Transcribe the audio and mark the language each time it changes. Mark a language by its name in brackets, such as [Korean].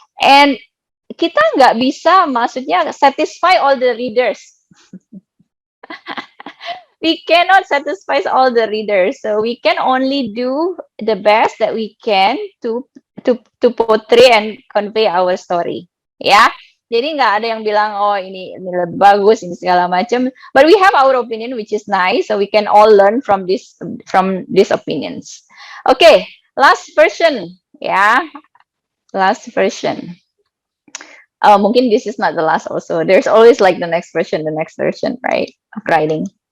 [English] And [Indonesian] kita nggak bisa, maksudnya [English] satisfy all the readers. We cannot satisfy all the readers, so we can only do the best that we can to portray and convey our story. [Indonesian] Ya, jadi nggak ada yang bilang ini lebih bagus, ini segala macam. [English] But we have our opinion which is nice, so we can all learn from these opinions. Okay, last version, ya, last version. [Indonesian] Mungkin [English] this is not the last also. There's always like the next version, right, of writing.